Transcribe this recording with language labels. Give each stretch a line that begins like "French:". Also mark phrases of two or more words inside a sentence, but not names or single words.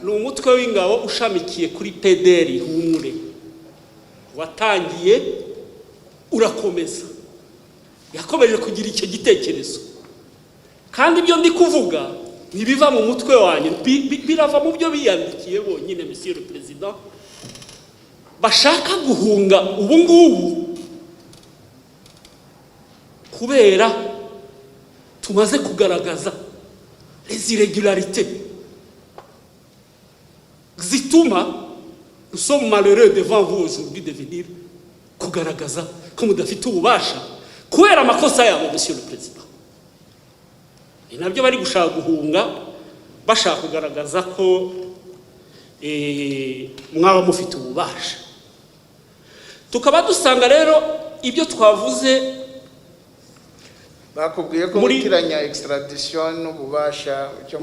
Kinyarwanda: Ni umutwe w'ingabo ushamikiye kuri PDR Humure, watangiye urakomeza, yakomeje kugira icyo gitekerezo, kandi ibyo ndi kuvuga ntibiva mu mutwe wanyu, birava mu byo biyandikiye bonyine.
French: Monsieur le Président,
Kinyarwanda: bashaka guhunga ubu ngubu kubera tumaze kugaragaza
French: les irrégularités
Kinyarwanda: zituma
French: nous sommes malheureux devant vous aujourd'hui de venir
Kinyarwanda: kugaragaza ko mudafite ububasha kubera amakosa yabo.
French: Monsieur le Président,
Kinyarwanda: ni nabyo bari gushaka guhunga, bashaka kugaragaza ko mwaba mufite ububasha. Tukaba dusanga rero ibyo twavuze bakubwiye ko mutiranya extradition n'ububasha cyo